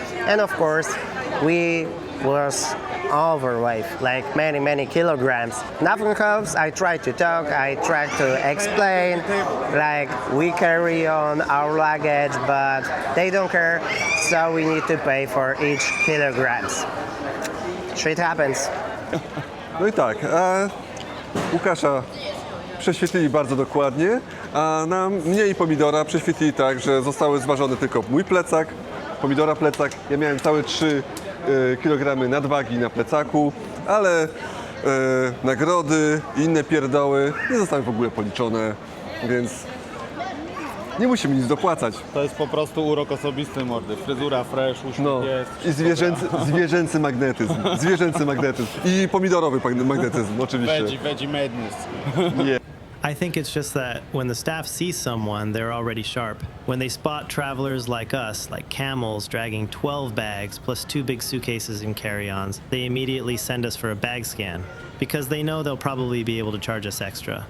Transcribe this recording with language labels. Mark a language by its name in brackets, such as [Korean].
[English] And of course we was overweight, like many kilograms. Nothing helps. I try to talk, I try to explain, like we carry on our luggage, but they don't care, so we need to pay for each kilograms. Shit happens. [Polish] No i tak, Łukasza prześwietlili bardzo dokładnie, a na mnie i pomidora prześwietlili tak, że zostały zważone tylko mój plecak, pomidora plecak. Ja miałem całe 3 kg nadwagi na plecaku, ale nagrody i inne pierdoły nie zostały w ogóle policzone, więc nie musimy nic dopłacać. To jest po prostu urok osobisty, mordy. Fryzura fresh, uśmiech jest. I zwierzęcy magnetyzm. Zwierzęcy magnetyzm. I pomidorowy magnetyzm, oczywiście. [English] Veggie madness. Yeah. I think it's just that when the staff sees someone, they're already sharp. When they spot travelers like us, like camels dragging 12 bags plus 2 big suitcases and carry-ons, they immediately send us for a bag scan because they know they'll probably be able to charge us extra.